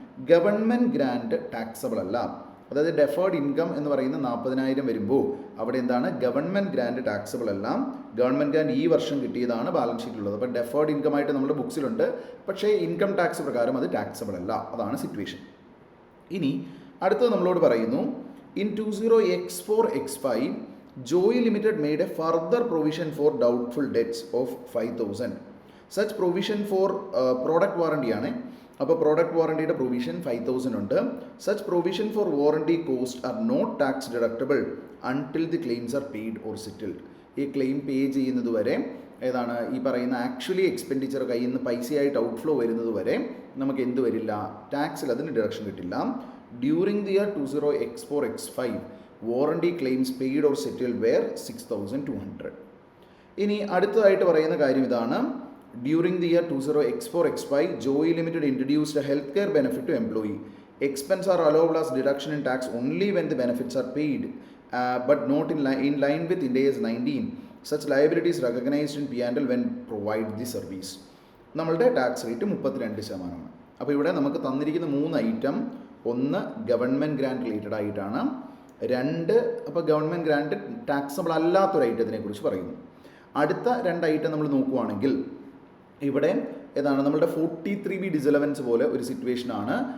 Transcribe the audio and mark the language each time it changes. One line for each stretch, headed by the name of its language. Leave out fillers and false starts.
Malayalam: Government grand taxable അല്ല, അതായത് deferred income എന്ന് പറയുന്ന 40,000 വരുമ്പോൾ അവിടെ എന്താണ്, ഗവൺമെൻറ് ഗ്രാൻഡ് ടാക്സബിൾ അല്ല. ഗവൺമെൻറ് ഗ്രാൻഡ് ഈ വർഷം കിട്ടിയതാണ് ബാലൻസ് ഷീറ്റിലുള്ളത്. അപ്പോൾ ഡെഫേർഡ് ഇൻകം ആയിട്ട് നമ്മുടെ ബുക്സിലുണ്ട്, പക്ഷേ ഇൻകം ടാക്സ് പ്രകാരം അത് ടാക്സബിൾ അല്ല. അതാണ് സിറ്റുവേഷൻ. ഇനി അടുത്തത് നമ്മളോട് പറയുന്നു,
English: In 20X4X5 Joy Limited made a further provision for doubtful debts of 5,000. Such provision for product warranty
Malayalam: ആണ്. അപ്പോൾ പ്രോഡക്റ്റ് വാറണ്ടിയുടെ പ്രൊവിഷൻ 5,000 ഉണ്ട്.
English: Such provision for warranty cost are not tax deductible until the claims are paid or settled.
Malayalam: ഈ claim പേ ചെയ്യുന്നത് വരെ, ഏതാണ് ഈ പറയുന്ന actually expenditure കയ്യിൽ നിന്ന് പൈസയായിട്ട് ഔട്ട്ഫ്ലോ വരുന്നത് വരെ നമുക്ക് എന്ത് വരില്ല, ടാക്സിൽ അതിന് ഡിഡക്ഷൻ കിട്ടില്ല.
English: During the year 20X4X5 warranty claims paid or settled were 6,200.
Malayalam: ഇനി അടുത്തതായിട്ട് പറയുന്ന കാര്യം ഇതാണ്.
English: During the year 20X4X5, Joy Limited introduced a healthcare benefit to employee. Expense are allowable as deduction in tax only when the benefits are paid, but not in line with Ind AS 19. Such liability is recognized in P&L when provide the service.
Malayalam: നമ്മളുടെ tax rate 32%. അപ്പോൾ ഇവിടെ നമുക്ക് തന്നിരിക്കുന്ന 3 item, ഒന്ന് government grand related ആയിട്ടാണ്, 2 അപ്പോൾ government grand taxable അല്ലാത്തൊരു ഐറ്റത്തിനെ കുറിച്ച് പറയുന്നു. അടുത്ത 2 ഐറ്റം നമ്മൾ നോക്കുവാണെങ്കിൽ ഇവിടെ ഏതാണ് നമ്മളുടെ 43B ഡിസലവൻസ് പോലെ ഒരു സിറ്റുവേഷനാണ്.